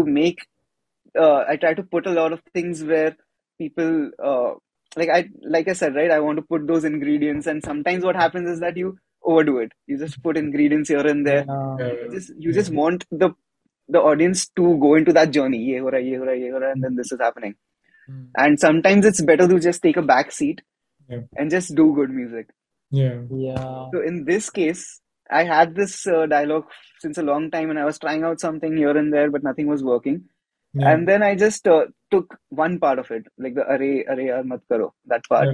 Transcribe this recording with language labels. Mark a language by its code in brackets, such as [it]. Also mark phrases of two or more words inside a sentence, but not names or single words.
[en] to make I try to put a lot of things where people like I said, right, I want to put those ingredients, and sometimes what happens is that you overdo it. You just put ingredients here and there. Yeah. You Yeah. just want the audience to go into that journey. [hi] ये हो रहा, ये हो रहा, ये हो रहा, [en] and then this is happening. Mm. And sometimes it's better to just take a back seat Yeah. and just do good music. Yeah. Yeah. So in this case, I had this dialogue since a long time, and I was trying out something here and there, but nothing was working. Yeah. And then I just took one part of it, like the [hi] अरे यार मत करो, [en] that part,